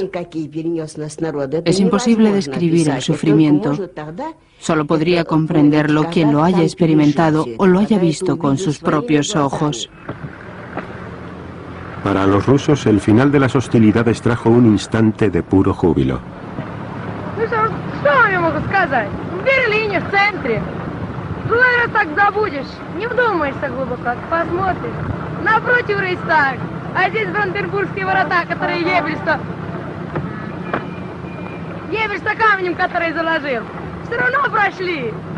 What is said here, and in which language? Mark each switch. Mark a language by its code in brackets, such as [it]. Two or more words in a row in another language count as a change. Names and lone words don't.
[es] Es imposible describir el sufrimiento. Solo podría comprenderlo quien lo haya experimentado o lo haya visto con sus propios ojos. Para los rusos, el final de las hostilidades trajo un instante de puro júbilo. [ru] Что вам я могу сказать? В Берлине, в центре. Другой раз так забудешь, не вдумаешься глубоко, посмотришь. Напротив Рейхстаг, а здесь Бранденбургские ворота, которые Геббельс-то камнем, который заложил. Все равно прошли.